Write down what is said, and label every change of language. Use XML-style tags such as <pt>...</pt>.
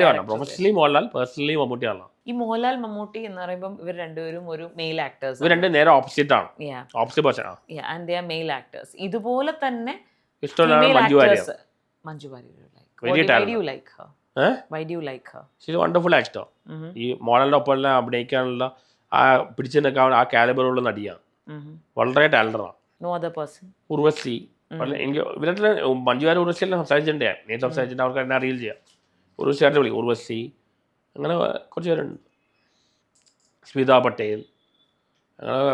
<ml>Professionally Mohanlal, personally മമ്മൂട്ടിയാണ്. ഈ മോഹൻലാൽ മമ്മൂട്ടി എന്ന് പറയുമ്പോൾ ഇവർ രണ്ടുപേരും ഒരു മെയിൽ ആക്ടേഴ്സ്. ഇവർ രണ്ടും നേരെ ഓപ്പോസിറ്റ് ആണ്. ഓപ്പോസിറ്റ് പേഴ്സൺ ആണ്.</ml> <en>And they are male actors.</en> <ml>ഇതുപോലെ തന്നെ ഇഷ്ടമുള്ള Manju Warrier.</ml> <en>Why do you like her? Why do you like her? She is a wonderful actor.</en> <ml>ഈ മോഹൻലാലിന്റെ ഒപ്പം അഭിനയിക്കാനുള്ള ആ പിടിച്ചു നിൽക്കാൻ ആ കാലിബറുള്ള നടിയാണ്. വളരെ ടാലന്റഡ് ആണ്.</ml> <en>No other person?</en> <ml>ഉർവശി. എനിക്ക് ഇവരുടെ മഞ്ജുവാരി ഉർവശിയെല്ലാം സംസാരിച്ചിട്ടുണ്ടേ. ഞാൻ സംസാരിച്ചിട്ട് അവർക്ക് എന്നെ അറിയില്ല ചെയ്യാം. ഉർവശിയായിട്ട് വിളിക്കും. ഉർവശി അങ്ങനെ കുറച്ച് പേരുണ്ട്. സ്മിത പട്ടേൽ അങ്ങനെ.</ml>